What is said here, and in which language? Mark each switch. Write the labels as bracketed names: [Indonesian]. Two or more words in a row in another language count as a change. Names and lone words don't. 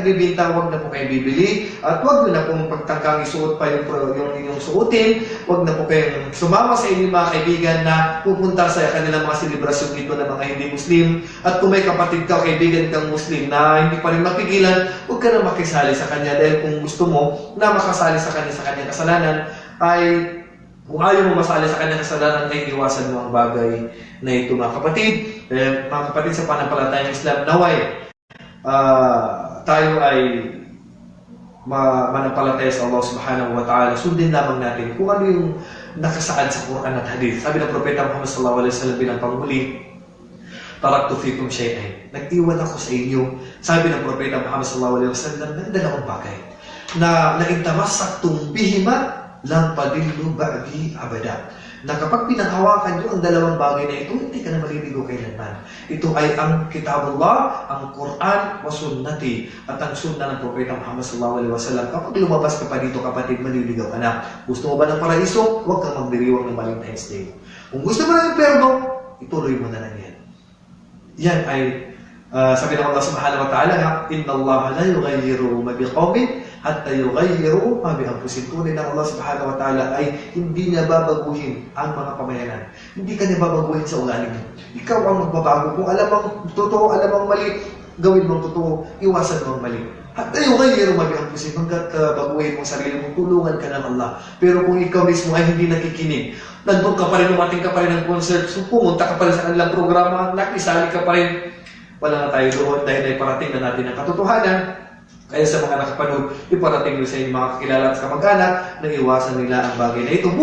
[Filipino] nagbibinta, huwag na po kayo bibili, at huwag na pong pagtangkang isuot pa yung inyong suotin, huwag na po kayong sumama sa inyong mga kaibigan na pupunta sa kanilang mga selebrasyon dito ng mga hindi Muslim, at kung may kapatid ka o kaibigan kang Muslim na hindi pa rin mapigilan, huwag ka na makisali sa kanya dahil kung gusto mo na makasali sa kanya sa kanyang kasalanan ay kung ayaw mo masali sa kanyang kasalanan ay iwasan mo ang bagay na ito mga kapatid. Mga kapatid sa panampalatayang Islam, naway tayo ay manampalataya sa Allah [Arabic] سبحانه وتعالى. [Filipino] Sundin lamang natin kung ano yung nakasaad sa Quran at Hadith. Sabi ng Propeta Muhammad [Arabic] صلى الله عليه وسلم [Filipino] bilang panghuli, [Arabic] تركت فيكم شيئين. [Filipino] Nag-iwan ako sa inyo. Sabi ng Propeta Muhammad [Arabic] صلى الله عليه وسلم [Filipino] ng dalawang bagay na [Arabic] إن تمسكتم بهما لن تضلوا بعدي أبدا. [Filipino] Na kapag pinanghawakan nyo ang dalawang bagay na ito, hindi ka na maliligo kailanman. Ito ay ang Kitabullah, ang Quran, [Arabic] وسنتي, [Filipino] at ang sunnah ng Propeta Muhammad [Arabic] صلى الله عليه وسلم. [Filipino] Kapag lumabas ka pa dito, kapatid, maliligaw ka na. Gusto mo ba ng paraiso? Huwag kang magdiriwang ng Valentine's Day. Kung gusto mo ng impyerno, ituloy mo na lang yan. Yan ay sabi ng Allah [Arabic] سبحانه وتعالى [Filipino] na [Arabic] إن الله لا يغير ما بقوم حتى يغيروا ما بأنفسهم. [Filipino] Tunay ng Allah [Arabic] سبحانه وتعالى [Filipino] ay hindi niya babaguhin ang mga pamayanan. Hindi ka niya babaguhin sa ugali mo. Ikaw ang magbabago. Kung alam ang totoo, alam ang mali, gawin mong totoo, iwasan mo ang mali. [Arabic] حتى يغيروا ما بأنفسهم. [Filipino] Hanggat baguhin mo sarili mo, tulungan ka ng Allah. Pero kung ikaw mismo ay hindi nakikinig, nandun ka pa rin, umating ka pa rin ng concert, so pumunta ka pa rin sa kanilang programa, nakisali ka pa rin, wala na tayo doon dahil ay parating na natin ang katotohanan. Kaya sa mga nakapanood, iparating nyo sa inyong mga kakilala at kamag-anak na iwasan nila ang bagay na ito.